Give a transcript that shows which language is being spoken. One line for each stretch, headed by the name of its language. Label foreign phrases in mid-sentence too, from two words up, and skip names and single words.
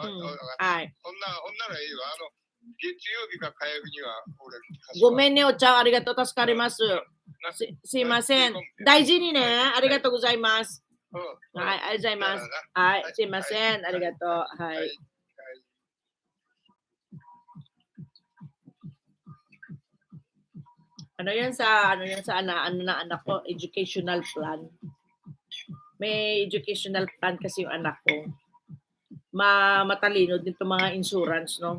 Japanese: ほんならいいわ。月曜日か火曜日にはごめんね、おちゃん。ありがとう。助かります。すいません。大事にね。ありがとうございます。はい、ありがとうございます。はい、すいません。ありがとう。
Filipino: はい。Ano yan sa anak ko,
English: educational plan.
Filipino: May
English: educational plan
Filipino: kasi yung anak ko. Matalino din itong mga insurance, no?